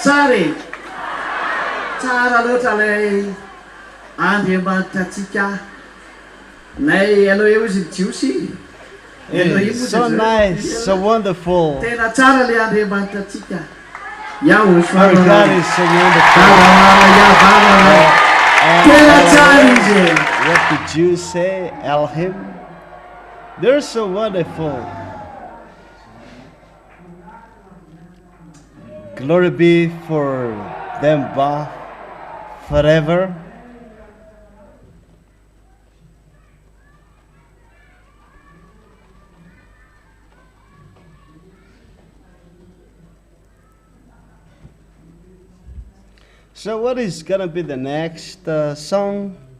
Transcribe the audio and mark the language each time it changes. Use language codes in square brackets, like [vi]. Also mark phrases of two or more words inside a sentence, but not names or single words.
[mg] Mary. Tsara loatra lay Andriamanitra atsika. Nay ianao eo izy jiosy. [en] It's so nice, so wonderful. [mg] Tena tsara lay Andriamanitra atsika. YAHOSHUAH. [en] Our God is so wonderful. [mg] Tena tsara izy. [en] What the Jews say, Elohim. They're so wonderful. Glory be for them both forever. So what is gonna be the next song?